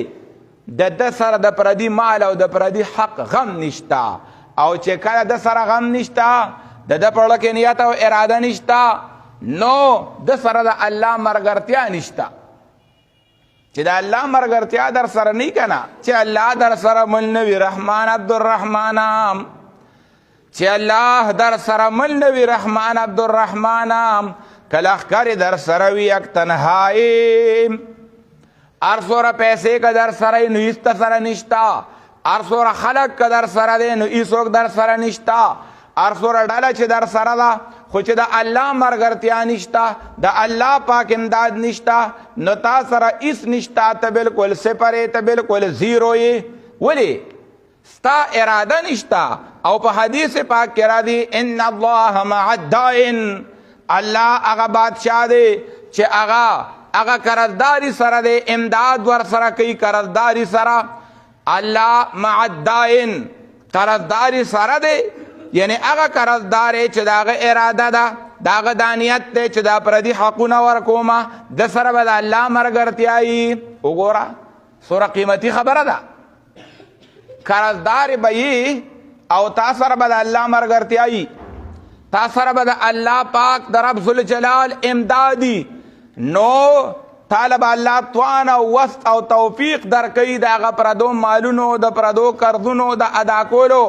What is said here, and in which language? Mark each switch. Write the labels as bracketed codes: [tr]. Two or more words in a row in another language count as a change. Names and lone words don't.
[ps] د ده سره د پردي مال او د پردي حق غم نشته، او چې کله د سره غم نشته، د ده په زړه کې نیت او اراده نشته، نو د سره د الله مرګرتیا نشته. چې د الله مرګرتیا در سره نه که نه، چې الله در سره مل نه وي رحمان عبدالرحمن، چې الله در سره مل نه وي رحمان عبدالرحمن، که لښکر در سره وي [fa] یک تنهایی، [ps] هر څومره پیسې که در سره نو هېڅ سره نشته، هر څومره خلک که در سره دی نو هېڅوک در سره نشته، هر څومره ډله چې در سره ده خو چې د الله مرګرتیا نشته، د الله پاک امداد نشته، نو تا سره هېڅ نشته، ته بلکل صفر یې، ته بلکل زیرو یې. ولې؟ ستا اراده نشته. او په حدیث پاک کې راځي [ar] ان الله مع الدائن، [ps] الله هغه بادشاه دی چې هغه قرضداري سره دی، امداد ور سره کوي قرضداري سره. [ar] الله مع الدائن، [ps] قرضداري سره دی، یعنی هغه قرضدار چې د هغه اراده ده، د هغه دا نیت دی چې دا پردي حقونه ورکومه، د سره به د الله مرګرتیا وي. وګوره څومره قیمتي خبره ده. قرضدار به یي او تا سره به د الله مرګرتیا وي، تا سره به د الله پاک د [ar] رب ذوالجلال [ps] امدادي، نو طالب الله توان او وسط او توفیق درکوي د هغه پردو مالونو د پردو قرضونو د ادا کولو.